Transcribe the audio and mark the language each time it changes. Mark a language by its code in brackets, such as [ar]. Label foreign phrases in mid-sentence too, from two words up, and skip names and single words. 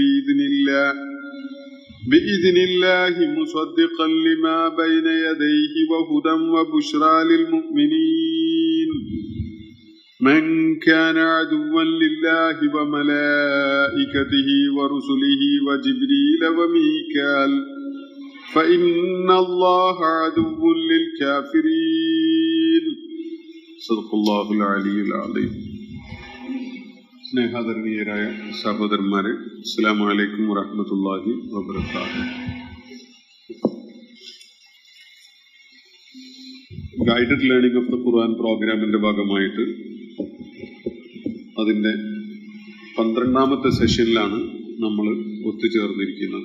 [ar] بإذن الله مصدقا لما بين يديه وهدى وبشرى للمؤمنين من كان عدوا لله وملائكته ورسله وجبريل وميكال فإن الله عدو للكافرين صدق الله العلي العظيم. [ml] സ്നേഹാദരണീയരായ സഹോദരന്മാരെ, [ar] السلام عليكم ورحمة الله وبركاته. [ml] ഗൈഡഡ് ലേണിംഗ് ഓഫ് ദ ഖുർആൻ പ്രോഗ്രാമിന്റെ ഭാഗമായിട്ട് അതിൻ്റെ 12ാമത്തെ സെഷനിലാണ് നമ്മൾ ഒത്തുചേർന്നിരിക്കുന്നത്.